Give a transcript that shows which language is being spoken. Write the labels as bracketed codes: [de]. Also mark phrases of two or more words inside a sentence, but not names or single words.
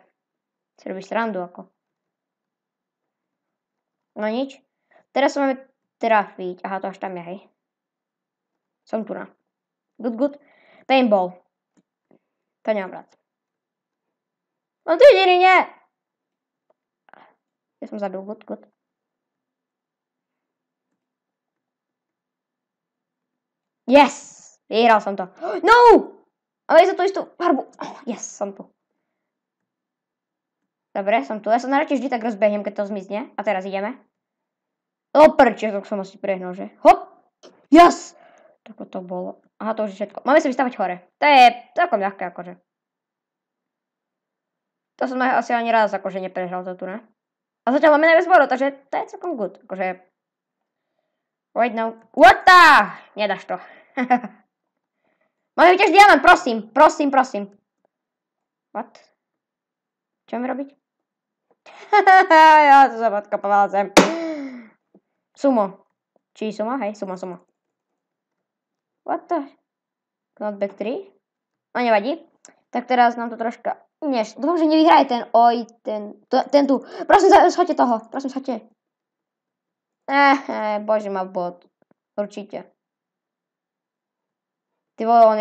[sk] Si robíš srandu ako. No nič. Teraz sa máme trafiť. Aha, to až tam je, hej. Som tu na. Good. Paintball. To nemám rád. No ty jediný, nie! Ja som zabil, good. Yes! Vyhral som to. No! Ale je to tú istú farbu. Yes, som tu. Dobre, som tu. Ja sa najradšej vždy tak rozbehnem, keď to zmizne. A teraz ideme. Prčo, tak som asi prehnal, že? Hop! Yes! Tako to bolo. Aha, to už je všetko. Máme sa vystavať hore. To je celkom ľahké, akože. To som asi ani raz akože neprehral to tu, ne? A zatiaľ máme najviac bodov, takže to je celkom good. [en] Akože... Right now. What the? [sk] Nedáš to. Máme vyťaž diamant, prosím. What? Čo mám robiť? Ja to sa podkopovala zem. Sumo. Či sumo? Hej, sumo. [en] What the? [sk] Knockback 3? No nevadí. Tak teraz nám to troška... Dúfam, že nevyhraje ten tu. Prosím, schoďte toho. Prosím, schoďte. Bože, má bot. Určite. Ty vole, on je...